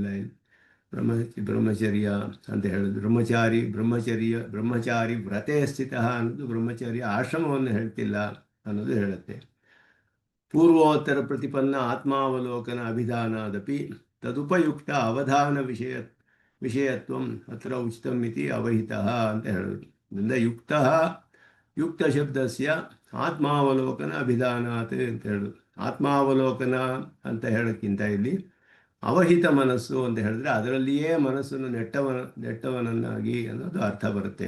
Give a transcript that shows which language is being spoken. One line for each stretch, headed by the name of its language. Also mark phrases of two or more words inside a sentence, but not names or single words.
Kannada: ಬ್ರಹ್ಮಚರ್ಯ ಅಂತ ಹೇಳೋದು
Sanskrit: ಬ್ರಹ್ಮಚಾರಿ ವ್ರತೆ ಸ್ಥಿತ
Kannada: ಅನ್ನೋದು ಬ್ರಹ್ಮಚರ್ಯ ಆಶ್ರಮವನ್ನು ಹೇಳ್ತಿಲ್ಲ ಅನ್ನೋದು ಹೇಳುತ್ತೆ.
Sanskrit: ಪೂರ್ವೋತ್ತರ ಪ್ರತಿಪನ್ನ ಆತ್ಮಾವಲೋಕನ ಅಭಿಧಾನಾದಪಿ ತದುಪಯುಕ್ತ ಅವಧಾನ ವಿಷಯತ್ವಂ ಅತ್ರ ಉಚಿತಂ ಇತಿ ಅವಹಿತಃ
Kannada: ಅಂತ ಹೇಳೋದು.
Sanskrit: ಇದರಿಂದ ಯುಕ್ತ ಶಬ್ದಸ್ಯ ಆತ್ಮಾವಲೋಕನ ಅಭಿಧಾನಾತ್
Kannada: ಅಂತ ಹೇಳೋದು. ಆತ್ಮಾವಲೋಕನ ಅಂತ ಹೇಳೋಕ್ಕಿಂತ ಇಲ್ಲಿ ಅವಹಿತ ಮನಸ್ಸು ಅಂತ ಹೇಳಿದ್ರೆ ಅದರಲ್ಲಿಯೇ ಮನಸ್ಸನ್ನು ನೆಟ್ಟವನನ್ನಾಗಿ ಅನ್ನೋದು ಅರ್ಥ ಬರುತ್ತೆ.